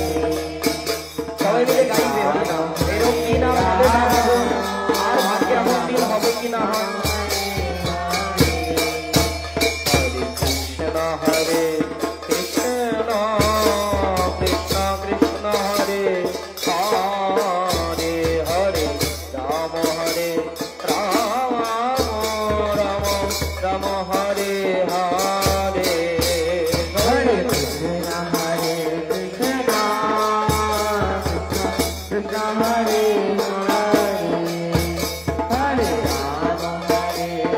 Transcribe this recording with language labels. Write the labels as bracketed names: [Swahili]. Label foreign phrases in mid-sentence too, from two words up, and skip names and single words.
[Bangla] সবাই মিলে গাইবে হরিনাম। এরকম দিন হবে না, আর ভাগ্যে এমন দিন হবে কিনা। [Sanskrit] হরে কৃষ্ণ কৃষ্ণ কৃষ্ণ হরে হরে, হরে রাম রাম রাম রাম হরে হরে। হরে কৃষ্ণ কৃষ্ণ কৃষ্ণ হরে হরে, হরে রাম